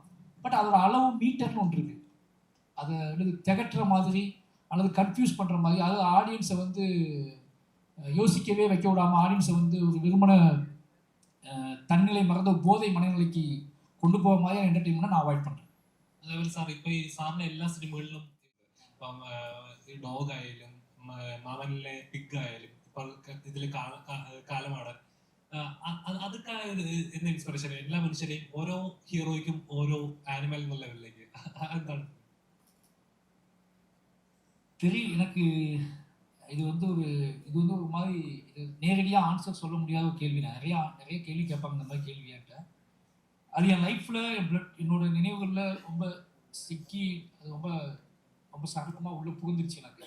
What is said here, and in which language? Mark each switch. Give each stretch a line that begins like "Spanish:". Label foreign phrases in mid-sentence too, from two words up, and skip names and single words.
Tamil: பட் அதோட அளவு மீட்டர்னு ஒன்று இருக்குது. அதை வந்து திகட்டுற மாதிரி அல்லது கன்ஃபியூஸ் பண்ணுற மாதிரி, அதாவது ஆடியன்ஸை வந்து யோசிக்கவே வைக்க விடாமல், ஆடியன்ஸை வந்து ஒரு விரும்பின தன்னிலை மறந்த போதை மனநிலைக்கு கொண்டு போகிற மாதிரியான என்டர்டெயின்மெண்ட்டை நான் அவாய்ட் பண்ணுறேன்.
Malayalam: അതേപോലെ സാർ ഇപ്പോൾ ഈ സാറിൻ്റെ എല്ലാ സിനിമകളിലും ഇപ്പം ഡോഗ് ആയാലും മാമനിലെ പിഗ് ആയാലും ഇപ്പോൾ ഇതിൽ കാലമാണ് അതൊക്കെ എന്ന ഇൻസ്പിറേഷൻ എല്ലാ മനുഷ്യരെയും ഓരോ ഹീറോയ്ക്കും ഓരോ ആനിമൽ എന്നുള്ള ലെവലിലേക്ക് എന്താണ്
Tamil: தெரியும் எனக்கு. இது வந்து ஒரு மாதிரி இது நேரடியாக ஆன்சர் சொல்ல முடியாத ஒரு கேள்வி. நான் நிறைய கேள்வி கேட்பாங்க இந்த மாதிரி கேள்வியாட்ட. அது என் லைஃப்பில் என்னோட நினைவுகளில் ரொம்ப சிக்கி, அது ரொம்ப ரொம்ப சகஜமாக உள்ளே புகுந்துருச்சு எனக்கு.